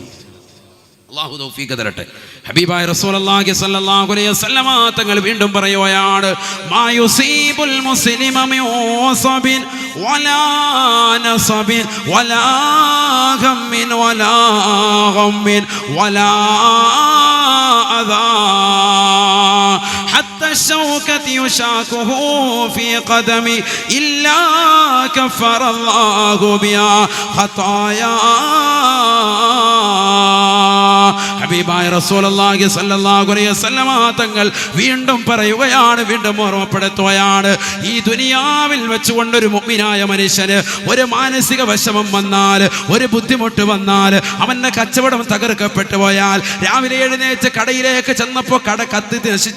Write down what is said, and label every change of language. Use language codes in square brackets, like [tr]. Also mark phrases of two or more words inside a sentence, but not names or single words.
[ml] അല്ലാഹു തൗഫീഖ് തരട്ടെ. ഹബീബായ റസൂലുള്ളാഹി [ar] صلى الله عليه وسلم [ml] തങ്ങൾ വീണ്ടും പറയുകയാണ്, [ar] ما يصيب المسلم من وصب ولا نصب ولا غم ولا غم ولا أذى حتى الشوكة يشاكه في قدمي إلا كفر الله بها خطايا. [ml] ഹബീബായ റസൂലുള്ളാഹി [ar] صلى الله عليه وسلم [ml] തങ്ങൾ വീണ്ടും പറയുകയാണ്, വീണ്ടും ഓർമ്മപ്പെടുത്തുകയാണ്, ഈ ദുനിയാവിൽ വെച്ചുകൊണ്ടൊരു മുഅ്മിനായ മനുഷ്യന് ഒരു മാനസിക വിഷമം വന്നാൽ, ഒരു ബുദ്ധിമുട്ട് വന്നാൽ, അവൻ്റെ കച്ചവടം തകർക്കപ്പെട്ടു പോയാൽ, രാവിലെ എഴുന്നേറ്റ് കടയിലേക്ക് ചെന്നപ്പോൾ കട കത്തി നശിച്ച്